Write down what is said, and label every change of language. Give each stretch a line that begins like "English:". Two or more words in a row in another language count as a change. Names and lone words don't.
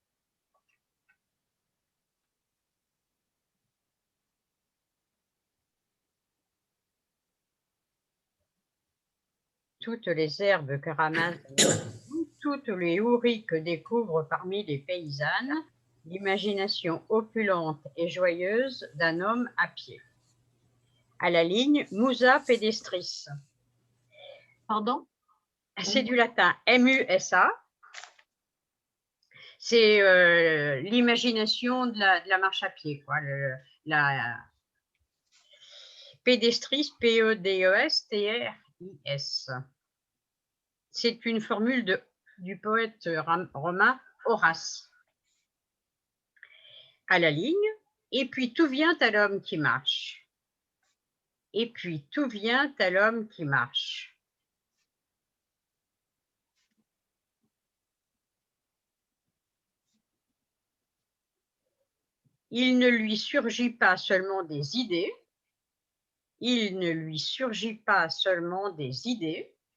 French: Toutes les herbes que ramassent, toutes les houris que découvrent parmi les paysannes, l'imagination opulente et joyeuse d'un homme à pied. À la ligne,
Latin: musa pedestris.
French: Pardon? C'est du latin M-U-S-A. C'est l'imagination de la marche à pied, quoi. La pédestris, P-E-D-E-S-T-R-I-S. C'est une formule du poète romain Horace. À la ligne, et puis tout vient à l'homme qui marche. Et puis tout vient à l'homme qui marche. Il ne lui surgit pas seulement des idées, il ne lui surgit pas seulement des idées,